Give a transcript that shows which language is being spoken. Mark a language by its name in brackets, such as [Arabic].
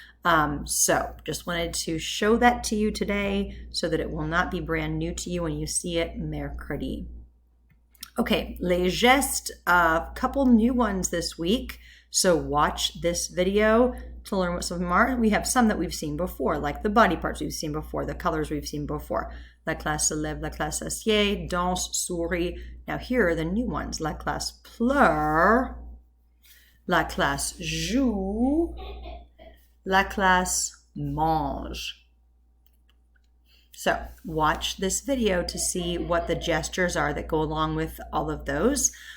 [English] So just wanted to show that to you today so that it will not be brand new to you when you see it mercredi. Okay, [French] les gestes, [English] a couple new ones this week. So watch this video to learn what some of them are. We have some that we've seen before, like the body parts we've seen before, the colors we've seen before. [French] La classe se lève, la classe s'assied, danse, sourit. [English] Now here are the new ones. [French] La classe pleure, la classe joue, la classe mange. [English] So watch this video to see what the gestures are that go along with all of those.